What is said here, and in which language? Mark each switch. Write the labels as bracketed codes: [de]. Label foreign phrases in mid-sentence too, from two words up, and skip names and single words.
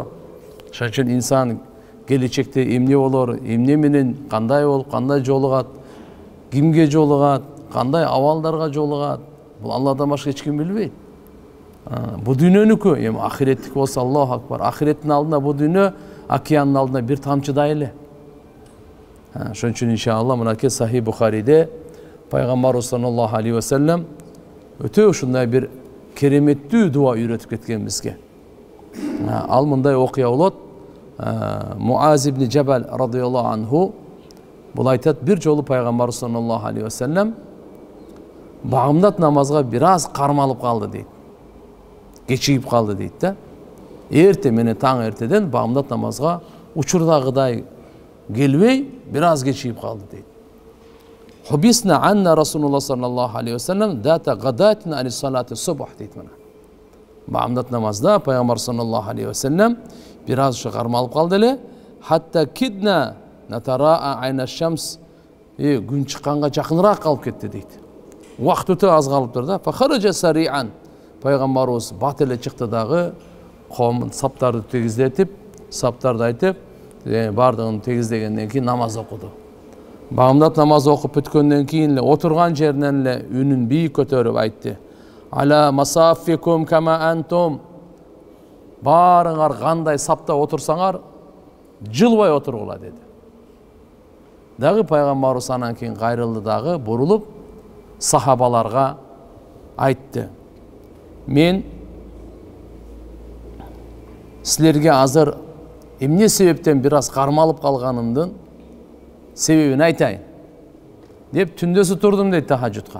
[ky] Ошон үчүн инсан келечекте эмне болор, эмне менен кандай болуп, кандай жолугат, кимге жолугат, кандай абалдарга жолугат, бул Алладан башка эч ким билбейт. Бу дүйнөнүкү, эми ахиреттик болсо [ar] الله أكبر, [ky] ахиреттин алдында бу дүйнө океандын алдында бир тамчыдай эле. Ошон үчүн иншалла мынакей Сахih Бухариде пайгамбарыбыз [ar] صلى الله عليه وسلم [ky] өтө ушундай бир кереметтүү дуа үйрөтүп кеткен бизге. Ал мындай окуя болот. Муаз ибн Жабал [ar] رضي الله عنه [ky] бул айтат, бир жолу пайгамбарыбыз [ar] صلى الله عليه وسلم [ky] багымдат намазга бир аз кармалып калды дейт. Кечигип калды дейт да. Эрте менен таң эртеден багымдат намазга учурдагыдай келбей, бир аз кечигип калды дейт. [ar] حبسنا أن رسول الله صلى الله عليه وسلم ذات غداة عن صلاة الصبح [ky] дейт мына. Багымдат намазда пайгамбар [ar] صلى الله عليه وسلم [ky] бир аз кармалып калды эле. [ar] حتى كدنا نتراءى عين الشمس, [ky] күн чыкканга жакыныраак калып кетти дейт. Убакыт өтө аз калыптыр да. [ar] فخرج سريعا, [ky] пайгамбарыбыз бат эле чыкты дагы, коомун саптарды тегиздетип, саптарды айтып, бардыгын тегиздегенден кийин намаз окуду. Багымдат намаз окуп бүткөндөн кийин эле отурган жеринен эле үнүн бийик көтөрүп айтты. [ar] على مصافكم كما أنتم. [ky] Баарыңар кандай сапта отурсаңар, жылбай отургула деди. Дагы пайгамбарыбыз анан кийин кайрылды дагы, бурулуп сахабаларга айтты. Мен силерге азыр эмне себептен бир аз кармалып калганымдын себебин айтайын деп түндөсү турдум дейт тахажжудка.